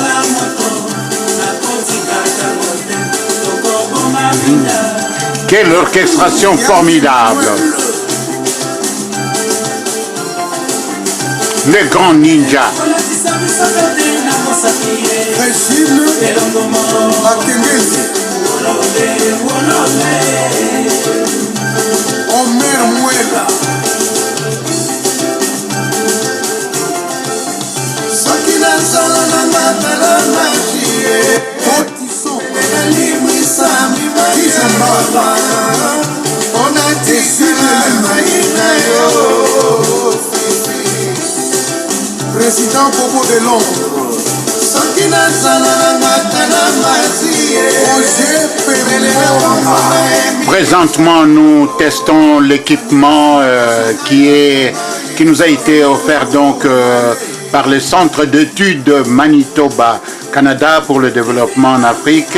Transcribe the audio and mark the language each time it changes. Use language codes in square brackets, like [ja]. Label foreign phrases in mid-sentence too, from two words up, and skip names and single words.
[fr] Quelle orchestration formidable. Le grand ninja. Régine Akengezi Omer Muela Sakina Salananga Talamachie Otiso Elimisa Mimaiza Onati Maïna yo Président Bobo de Londres Présentement, nous testons l'équipement qui nous a été offert donc par le Centre d'études Manitoba Canada pour le développement en Afrique.